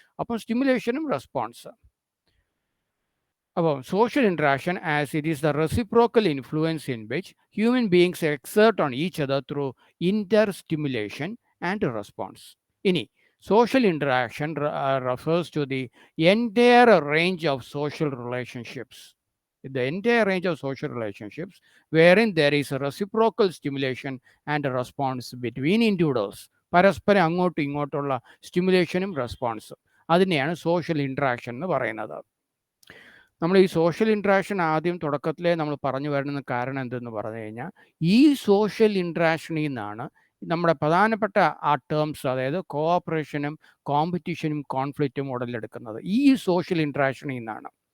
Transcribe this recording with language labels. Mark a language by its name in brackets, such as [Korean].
[Malayalam] അപ്പം സ്റ്റിമുലേഷനും റെസ്പോൺസ്. അപ്പോൾ [English] Social interaction as it is the reciprocal influence in which human beings exert on each other through inter stimulation and response. ഇനി social interaction refers to the entire range of social relationships. The entire range of social relationships wherein there is a reciprocal stimulation and a response between individuals. [Malayalam] പരസ്പരം അങ്ങോട്ടും ഇങ്ങോട്ടുള്ള സ്റ്റിമുലേഷനും റെസ്പോൺസും, അതിനെയാണ് social interaction എന്ന് പറയുന്നത്. നമ്മൾ ഈ social interaction ആദ്യം തുടക്കത്തിലേ നമ്മൾ പറഞ്ഞു വരുന്ന കാരണം എന്തെന്ന് പറഞ്ഞു കഴിഞ്ഞാൽ, ഈ സോഷ്യൽ ഇൻട്രാക്ഷനിൽ നിന്നാണ് നമ്മുടെ പ്രധാനപ്പെട്ട ആ ടേംസ്, അതായത് കോഓപ്പറേഷനും കോമ്പറ്റീഷനും കോൺഫ്ലിക്റ്റും ഉടലെടുക്കുന്നത് ഈ സോഷ്യൽ ഇൻട്രാക്ഷനിൽ നിന്നാണ്.